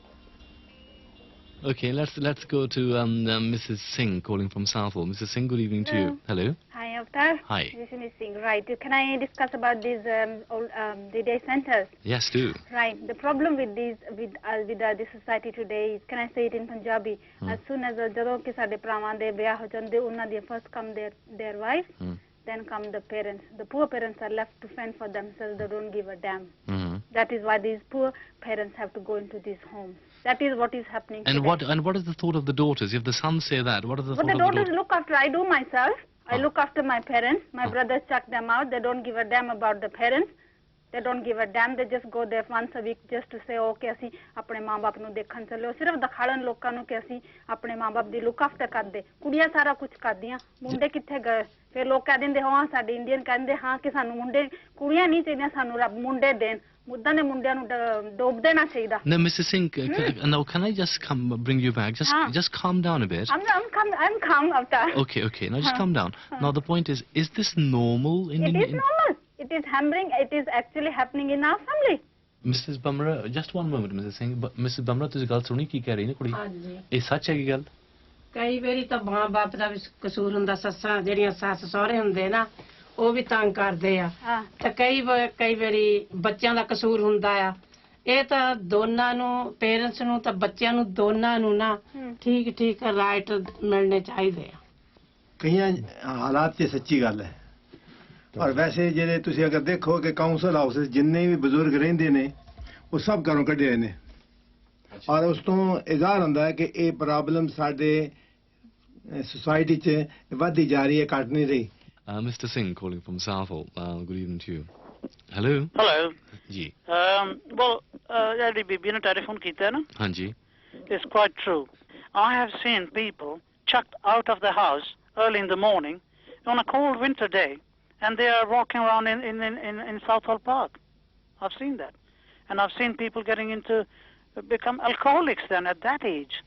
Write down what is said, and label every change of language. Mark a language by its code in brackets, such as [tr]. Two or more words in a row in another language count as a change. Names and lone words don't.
[en] Okay, let's go to Mrs. Singh calling from Southall. Mrs. Singh, good evening to you. Hello. Hi, Avtar. Hi. This is Miss Singh. Right. Can I discuss about these the day centers? Yes, do. Right. The problem with these the society today is, can I say it in Punjabi? As soon as [pa] ਜਦੋਂ ਕਿ ਸਾਡੇ ਭਰਾਵਾਂ ਦੇ ਵਿਆਹ ਹੋ ਜਾਂਦੇ ਉਹਨਾਂ ਦੀ [en] first come their wife, then come the parents. The poor parents are left to fend for themselves. They don't give a damn. That is why these poor parents have to go into these homes. That is what is happening today. What is the thought of the daughters? If the sons say that, what is the thought of the daughters? But the daughters look after. I do myself. I look after my parents. My brothers chuck them out. They don't give a damn about the parents. They don't give a damn. They just go there once a week just to say, [pa] okay, ਅਸੀਂ ਆਪਣੇ ਮਾਂ-ਬਾਪ ਨੂੰ ਦੇਖਣ ਚੱਲੇ। ਸਿਰਫ ਦਿਖਾਣ ਲੋਕਾਂ ਨੂੰ ਕਿ ਅਸੀਂ ਆਪਣੇ ਮਾਂ-ਬਾਪ ਦੀ [en] look after [pa] ਕਰਦੇ। ਕੁੜੀਆਂ ਸਾਰਾ ਕੁਝ ਕਰਦੀਆਂ, ਮੁੰਡੇ ਕਿੱਥੇ ਗਏ? ਫਿਰ ਲੋਕ ਕਹਿ ਦਿੰਦੇ ਹਾਂ ਸਾਡੇ ਇੰਡੀਅਨ ਕਹਿੰਦੇ ਹਾਂ ਕਿ ਸਾਨੂੰ ਮੁੰਡੇ ਕੁੜੀਆਂ ਨਹੀਂ ਚਾਹੀਦੀਆਂ, ਸਾਨੂੰ ਰੱਬ ਮੁੰਡੇ ਦੇਣ। ਮੁੱਦਾਂ ਦੇ ਮੁੰਡਿਆਂ ਨੂੰ ਡੋਬ ਦੇਣਾ ਚਾਹੀਦਾ। [en] No, Mrs. Singh, no, can I just bring you back? Just calm down a bit. I'm calm, Avtar. Okay. Now just calm down. Now the point is this normal? It is normal. It is hammering. It is actually happening in our family. Mrs. Bumrah, just one moment, Mrs. Singh. Mrs. Bumrah, [pa] ਤੁਸੀਂ ਗੱਲ ਸੁਣੀ ਕੀ ਕਹਿ ਰਹੀ ਨੇ ਕੁੜੀ? ਹਾਂਜੀ। ਇਹ ਸੱਚ ਹੈ ਕੀ ਗੱਲ? ਕਈ ਵਾਰੀ ਤਾਂ ਮਾਂ-ਬਾਪ ਦਾ ਵੀ ਕਸੂਰ ਹੁੰਦਾ, ਸੱਸਾਂ ਜਿਹੜੀਆਂ ਸੱਸ ਸਹੁਰੇ ਹੁੰਦੇ ਨਾ ਉਹ ਵੀ ਤੰਗ ਕਰਦੇ ਆ ਤੇ ਕਈ ਵਾਰੀ ਬੱਚਿਆਂ ਦਾ ਕਸੂਰ ਹੁੰਦਾ ਆ। ਇਹ ਤਾਂ ਦੋਨਾਂ ਨੂੰ, ਪੇਰੈਂਟਸ ਨੂੰ ਤਾਂ ਬੱਚਿਆਂ ਨੂੰ ਦੋਨਾਂ ਨੂੰ ਨਾ ਠੀਕ ਰਾਈਟ ਮਿਲਣੇ ਚਾਹੀਦੇ ਆ। ਕਈਆਂ ਹਾਲਾਤ 'ਚ ਸੱਚੀ ਗੱਲ ਹੈ। ਔਰ ਵੈਸੇ ਜਿਹੜੇ ਤੁਸੀਂ ਅਗਰ ਦੇਖੋ ਕਿ [en] council house [pa] ਜਿੰਨੇ ਵੀ ਬਜ਼ੁਰਗ ਰਹਿੰਦੇ ਨੇ ਉਹ ਸਭ ਘਰੋਂ ਕੱਢੇ ਹੋਏ ਨੇ ਔਰ ਉਸ ਤੋਂ ਇਜ਼ਾਹਰ ਹੁੰਦਾ ਹੈ ਕਿ ਇਹ ਪ੍ਰੋਬਲਮ ਸਾਡੇ ਸੋਸਾਇਟੀ 'ਚ ਵੱਧਦੀ ਜਾ ਰਹੀ ਹੈ, ਘਟ ਨਹੀਂ ਰਹੀ। [en] Mr. Singh calling from Southall. Good evening to you. Hello. Hello. Ji. Well, [pa] ਜਿਹੜੀ ਬੀਬੀ ਨੇ ਟੈਲੀਫੋਨ ਕੀਤਾ ਨਾ? ਹਾਂਜੀ. [en] It's quite true. I have seen people chucked out of the house early in the morning on a cold winter day, and they are walking around in Southall Park. I've seen that, and I've seen people getting into become alcoholics then at that age.